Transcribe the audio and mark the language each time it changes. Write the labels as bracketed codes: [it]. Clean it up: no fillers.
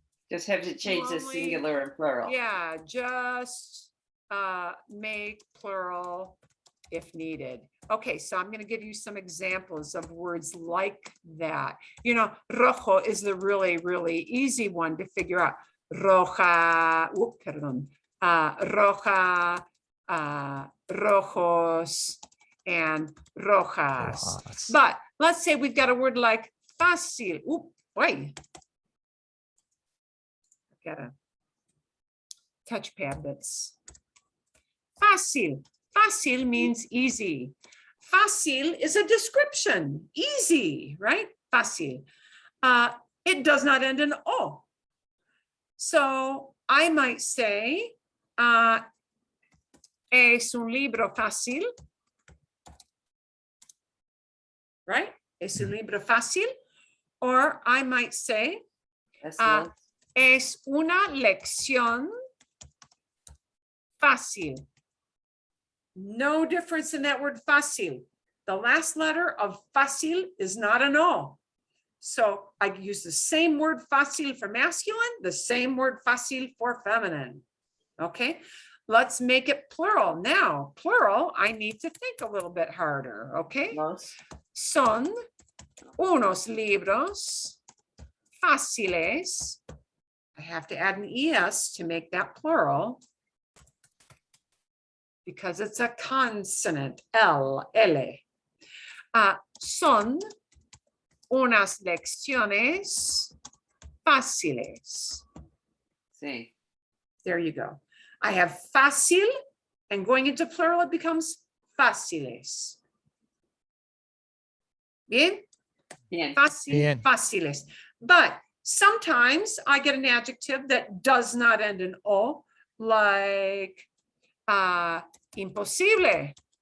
[en] Just have to change the Only- singular and plural. Yeah, just make plural if needed. Okay, so I'm going to give you some examples of words like that. You know, rojo is the really, really easy one to figure out. [es] Roja, perdón, roja, rojos, and rojas. Rojas. [en] But let's say we've got a word like fácil. Wait. Got a touchpad that's fácil. Fácil means easy. Fácil is a description, easy, right? Fácil. It does not end in O. So I might say, [es] es un libro fácil, [en] right? [es] Es un libro fácil. [en] Or I might say, That's nice. [es] es una lección fácil. [en] No difference in that word fácil. The last letter of fácil is not an O. So I use the same word fácil for masculine, the same word fácil for feminine. Okay, let's make it plural. Now, plural, I need to think a little bit harder. Okay, [es] Los. son unos libros fáciles. [en] I have to add an ES to make that plural because it's a consonant, L. [es] Son unas lecciones fáciles. Sí. [en] There you go. I have fácil, and going into plural, it becomes fáciles. [es] Bien? Bien. Fácil, Bien. fáciles. [en] But sometimes I get an adjective that does not end in O, like imposible.